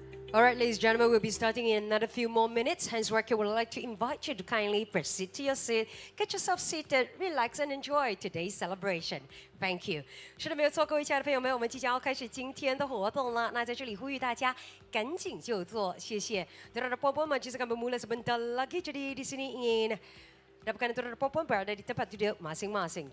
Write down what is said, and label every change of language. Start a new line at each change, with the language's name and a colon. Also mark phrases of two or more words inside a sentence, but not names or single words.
English: All right, ladies and gentlemen, we'll be starting in another few more minutes. Hence, Rocky would like to invite you to kindly proceed to your seat, get yourself seated, relax, and enjoy today's celebration. Thank you.
Chinese: 是的，没有错，各位亲爱的朋友们，我们即将要开始今天的活动了。那在这里呼吁大家赶紧就坐，谢谢。
Malay: Saudara Puan-puan, majlis akan bermula sebentar lagi. Jadi di sini ingin dapatkan saudara Puan-puan berada di tempat duduk masing-masing.